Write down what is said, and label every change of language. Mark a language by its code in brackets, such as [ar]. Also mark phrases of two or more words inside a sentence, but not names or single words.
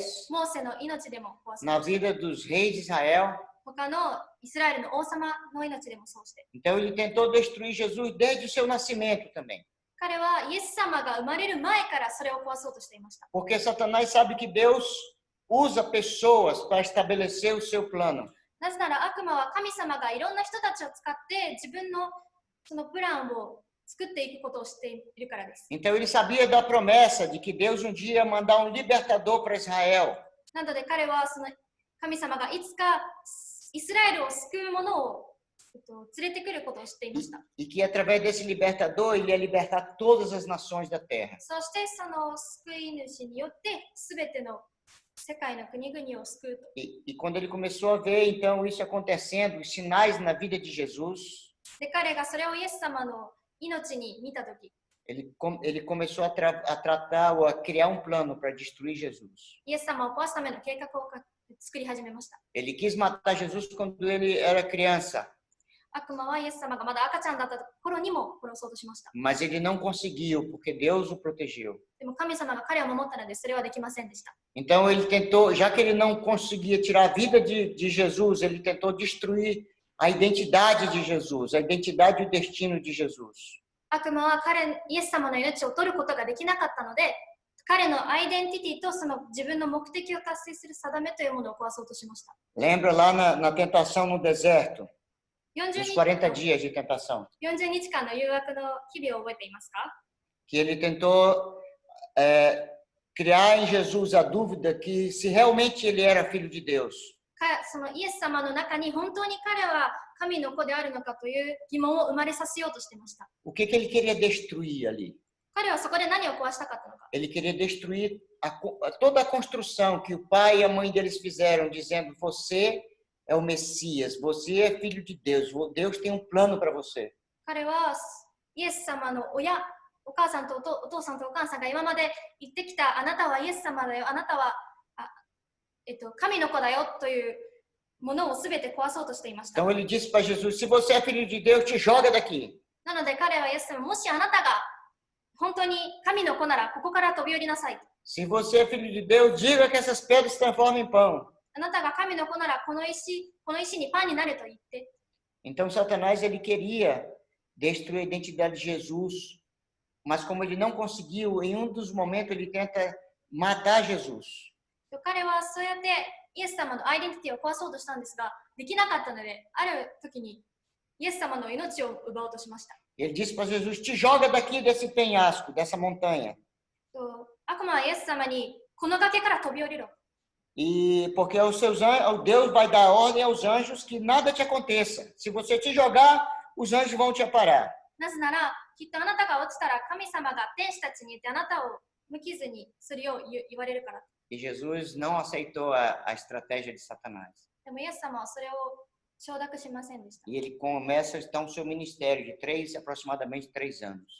[ja] モーセの命でも壊そう [pt] na [ja] として、 [pt] vida dos reis de Israel. [ja] 他のイスラエルの王様の命でもそうして、 [pt] Então ele tentou destruir Jesus desde o seu nascimento também. [ja] 彼はイエス様が生まれる前からそれを壊そうとしていました。 [pt] Porque Satanás sabe que Deus usa pessoas para estabelecer o seu plano. [ja] なぜなら悪魔は神様がいろんな人たちを使って自分のそのプランを作っていくことを知っているからです。 [pt] Então ele sabia da promessa de que Deus um dia ia mandar um libertador para Israel. [ja] なので彼はその神様がいつかイスラエルを救うものを連れてくることを知っていました。 [pt] E que através desse libertador ele ia libertar todas as nações da terra. [ja] そしてその救い主によって全ての世界の国々を救うと。 [pt] E quando ele começou a ver então isso acontecendo, os sinais na vida de Jesus, [ja] で彼がそれをイエス様の命に見たとき、 [pt] ele começou a tratar ou a criar um plano para destruir Jesus. [ja] イエス様を壊すための計画を作り始めました。 [pt] Ele quis matar Jesus quando ele era criança, [ja] 悪魔はイエス様がまだ赤ちゃんだった頃にも殺そうとしました。 [pt] mas ele não conseguiu porque Deus o protegeu. [ja] でも神様が彼を守ったのでそれはできませんでした。 [pt] Então ele tentou, já que ele não conseguia tirar a vida de Jesus, ele tentou destruir a identidade de Jesus, a identidade e o destino de Jesus. [ja] 悪魔はイエス様の命を取ることができなかったので、彼のアイデンティティとその自分の目的を達成する定めというものを壊そうとしました。 [pt] Lembra lá na tentação no deserto, 40 nos 40 dias de tentação, [ja] 40 日間の誘惑の日々を覚えていますか？ [pt] que ele tentou criar em Jesus a dúvida que se realmente ele era filho de Deus. [ja] そのイエス様の中に本当に彼は神の子であるのかという疑問を生まれさせようとしていました。 [pt] O que ele queria destruir ali? [ja] 彼はそこで何を壊したかったのか。 [pt] Ele queria destruir toda a construção que o pai e a mãe deles fizeram, dizendo: você é o Messias, você é filho de Deus, Deus tem um plano para você. [ja] 彼はイエス様のお母さんとお父さんとお母さんが今まで言ってきたあなたはイエス様だよ、あなたは神の子だよというものをすべて壊そうとしていました。 [pt] Então ele disse para Jesus: se você é filho de Deus, te joga daqui. [ja] なので彼はイエス様、もしあなたが本当に神の子ならここから飛び降りなさい。 [pt] Se você é filho de Deus, diga que essas pedras se transformem em pão. [ja] あなたが神の子ならこの石にパンになると言って。 [pt] Então Satanás ele queria destruir a identidade de Jesus, mas como ele não conseguiu, em um dos momentos ele tenta matar Jesus. [ja] 彼はそうやってイエス様のアイデンティティを壊そうとしたんですが、できなかったので、ある時にイエス様の命を奪おうとしました。 [pt] Ele disse para Jesus: te joga daqui desse penhasco, dessa montanha. [ja] 悪魔はイエス様にこの崖から飛び降りろ。 [pt] E porque Deus vai dar ordem aos anjos que nada te aconteça. Se você te jogar, os anjos vão te aparar. [ja] なぜなら、きっとあなたが落ちたら神様が天使たちに言ってあなたを無傷にするよう言われるから。 [pt] E Jesus não aceitou a estratégia de Satanás. [ja] でもイエス様はそれを承諾しませんでした。 [pt] E ele começa então seu ministério de aproximadamente 3 anos.